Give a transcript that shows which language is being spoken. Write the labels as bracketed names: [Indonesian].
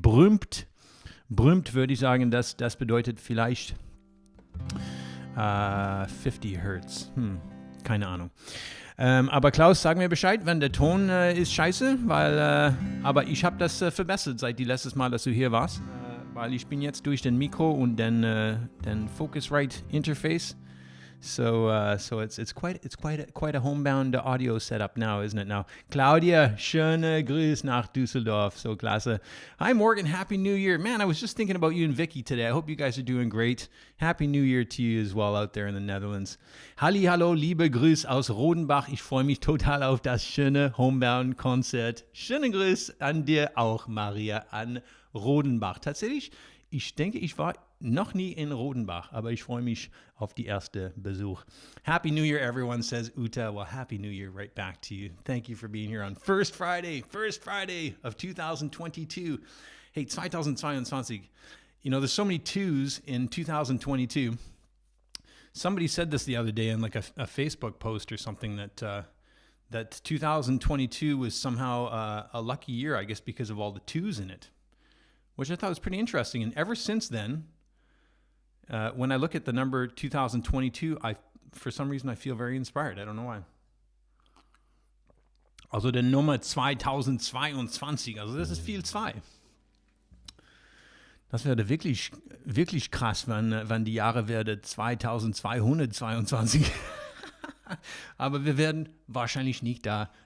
[German] Brummt, würde ich sagen, das bedeutet vielleicht 50 Hertz. Keine Ahnung. Aber Klaus, sag mir Bescheid, wenn der Ton ist scheiße, weil, aber ich habe das verbessert seit die letztes Mal, dass du hier warst, weil ich bin jetzt durch den Mikro und den Focusrite Interface. [English] So it's quite a homebound audio setup now, isn't it now? [German] Claudia, schöne Grüße nach Düsseldorf. So klasse. [English] Hi Morgan, Happy New Year. Man, I was just thinking about you and Vicky today. I hope you guys are doing great. Happy New Year to you as well out there in the Netherlands. [German] Hallo, liebe Grüße aus Rodenbach. Ich freue mich total auf das schöne Homebound-Konzert. Schöne Grüße an dir auch, Maria, an Rodenbach. Tatsächlich, ich denke, ich war noch nie in Rodenbach, aber ich freue mich auf die erste Besuch. [English] Happy New Year, everyone, says Uta. Well, Happy New Year right back to you. Thank you for being here on First Friday of 2022. Hey, 2022. You know, there's so many twos in 2022. Somebody said this the other day in like a Facebook post or something that 2022 was somehow a lucky year, I guess, because of all the twos in it, which I thought was pretty interesting. And ever since then, when I look at the number 2022, for some reason, I feel very inspired. I don't know why. [German] Also der Nummer 2022, also das ist viel 2. Das wäre wirklich, wirklich krass, wenn die Jahre werden 2222. Aber wir werden wahrscheinlich nicht da